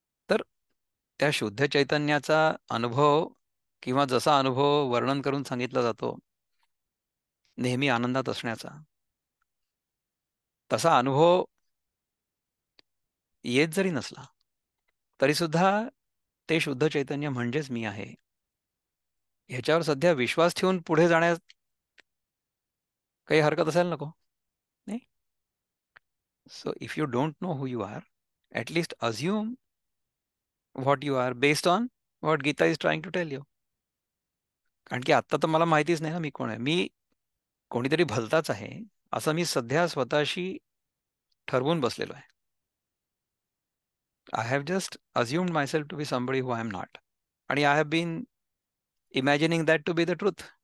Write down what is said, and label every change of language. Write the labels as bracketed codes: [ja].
[mr] तर त्या शुद्ध चैतन्याचा अनुभव किंवा जसा अनुभव वर्णन करून सांगितला जातो, नेहमी आनंदात असण्याचा, तसा अनुभव येत जरी नसला, तरी सुद्धा ते शुद्ध चैतन्य म्हणजेच मी आहे. ह्याच्यावर सध्या विश्वास ठेवून पुढे जाण्यास काही हरकत असायला नको, नाही? [en] So if you don't know who you are, at least assume what you are based on what Gita is trying to tell you. [mr] कारण की आत्ता तर मला माहितीच नाही ना मी कोण आहे. मी कोणीतरी भलताच आहे, असं मी सध्या स्वतःशी ठरवून बसलेलो आहे. [en] I have just assumed myself to be somebody who I am not. आणि I have been imagining that to be the truth.